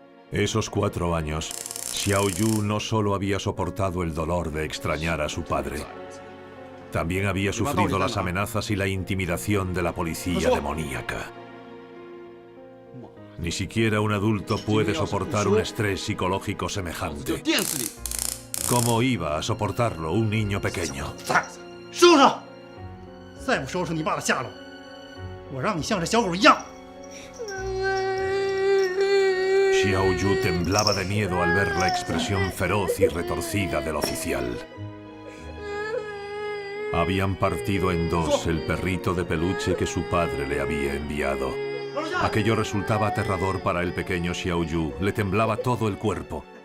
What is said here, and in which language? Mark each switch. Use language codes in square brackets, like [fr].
[es] Esos 4 años, Xiao Yu no solo había soportado el dolor de extrañar a su padre, también había sufrido las amenazas y la intimidación de la policía demoníaca. Ni siquiera un adulto puede soportar un estrés psicológico semejante. ¿Cómo iba a soportarlo un niño pequeño? [zh] 收拾！再不收拾你爸的下落，我让你像这小狗一样。 [es] Xiao Yu temblaba de miedo al ver la expresión feroz y retorcida del oficial. Habían partido en dos el perrito de peluche que su padre le había enviado. Aquello resultaba aterrador para el pequeño Xiao Yu. Le temblaba todo el cuerpo.